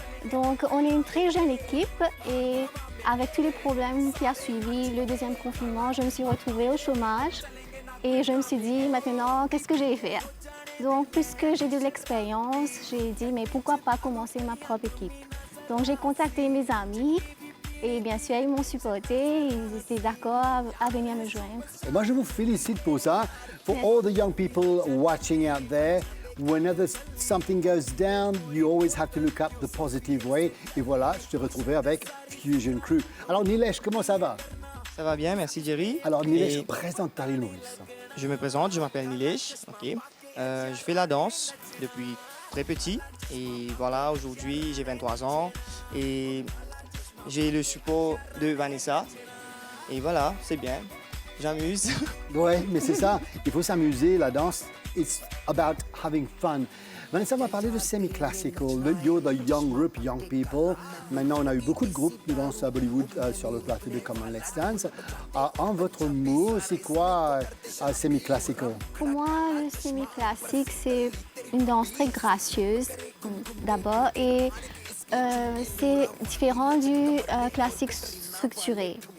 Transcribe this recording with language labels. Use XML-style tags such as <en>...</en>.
<fr>Donc on est une très jeune équipe et avec tous les problèmes qui a suivi le deuxième confinement, je me suis retrouvée au chômage et je me suis dit maintenant qu'est-ce que je vais faire? Donc puisque j'ai de l'expérience, j'ai dit mais pourquoi pas commencer ma propre équipe? Donc j'ai contacté mes amis et bien sûr ils m'ont supporté, ils étaient d'accord à venir me joindre. Et moi, je vous félicite pour ça.</fr> <en>For all the young people watching out there, whenever something goes down, you always have to look up the positive way.</en> <fr>Et voilà, je te retrouvais avec Fusion Crew. Alors, Nilesh, comment ça va? Ça va bien, merci Jerry. Alors, Nilesh, Et présente ta l'île Maurice. je me présente, je m'appelle Nilesh. Ok. Je fais la danse depuis très petit. Et voilà, aujourd'hui j'ai 23 ans et j'ai le support de Vanessa. Et voilà, c'est bien, j'amuse. Ouais, mais c'est ça, il faut s'amuser, la danse,</fr> <en>it's about having fun.</en> <fr>Vanessa, on va parler de semi-classical.</fr> <en>You're the young group, young people.</en> <fr>Maintenant, on a eu beaucoup de groupes de danse à Bollywood sur le plateau de Come On Let's Dance. En votre mot, c'est quoi semi-classical? Pour moi, le semi-classique, c'est une danse très gracieuse d'abord et c'est différent du classique structuré.</fr>